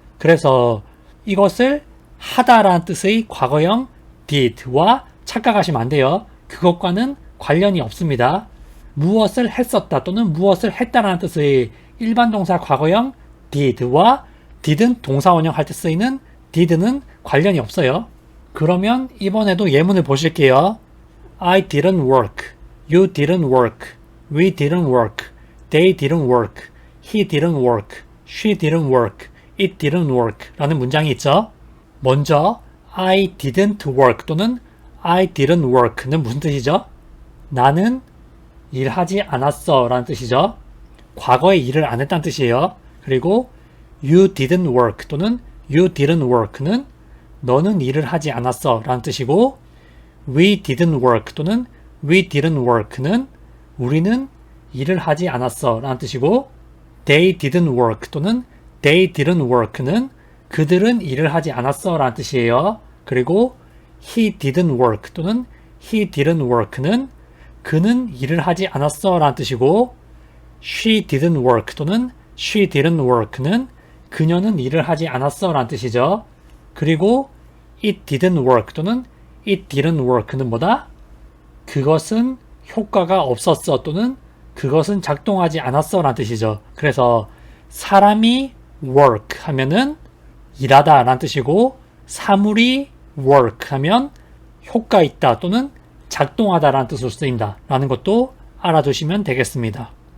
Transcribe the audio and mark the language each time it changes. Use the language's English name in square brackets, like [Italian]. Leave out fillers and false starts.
[Korean] 그래서 이것을 하다라는 뜻의 과거형 did와 착각하시면 안 돼요. 그것과는 관련이 없습니다. 무엇을 했었다 또는 무엇을 했다라는 뜻의 일반 동사 과거형 did와 didn't 동사 원형 할 때 쓰이는 did는 관련이 없어요. 그러면 이번에도 예문을 보실게요. [English] I didn't work, you didn't work, we didn't work, they didn't work, he didn't work, she didn't work, it didn't work [Korean] 라는 문장이 있죠. 먼저 [English] I didn't work [Korean] 또는 I didn't work는 무슨 뜻이죠? 나는 일하지 않았어 라는 뜻이죠. 과거에 일을 안 했다는 뜻이에요. 그리고 [English] you didn't work [Korean] 또는 you didn't work는 너는 일을 하지 않았어 라는 뜻이고 [English] we didn't work [Korean] 또는 we didn't work는 우리는 일을 하지 않았어 라는 뜻이고 [English] they didn't work [Korean] 또는 they didn't work는 그들은 일을 하지 않았어 라는 뜻이에요. 그리고 [English] he didn't work [Korean] 또는 he didn't work는 그는 일을 하지 않았어 라는 뜻이고 [English] she didn't work [Korean] 또는 she didn't work는 그녀는 일을 하지 않았어 라는 뜻이죠. 그리고 [English] it didn't work [Korean] 또는 it didn't work는 뭐다? 그것은 효과가 없었어 또는 그것은 작동하지 않았어 라는 뜻이죠. 그래서 사람이 work 하면은 일하다 라는 뜻이고 사물이 work 하면 효과 있다 또는 작동하다 라는 뜻으로 쓰인다 라는 것도 알아두시면 되겠습니다.